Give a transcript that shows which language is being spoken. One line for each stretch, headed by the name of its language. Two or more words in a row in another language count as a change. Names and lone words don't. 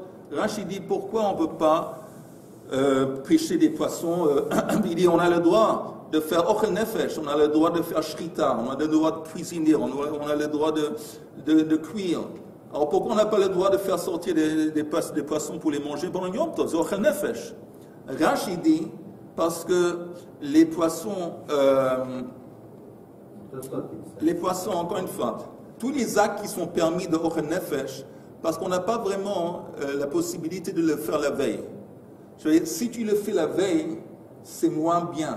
French: Rashi dit pourquoi on ne peut pas pêcher des poissons. Il dit on a le droit de faire
Hebrew: אוכל נפש,
French: on a le droit de faire shrita, on a le droit de cuisiner, on a le droit de cuire. Alors pourquoi on n'a pas le droit de faire sortir des poissons pour les manger pendant Yom Tov? C'est
Hebrew: אוכל נפש.
French: Rashi dit parce que les poissons, encore une fois, tous les actes qui sont permis de
Hebrew: אוכל נפש,
French: parce qu'on n'a pas vraiment la possibilité de le faire la veille. Si tu le fais la veille, c'est moins bien.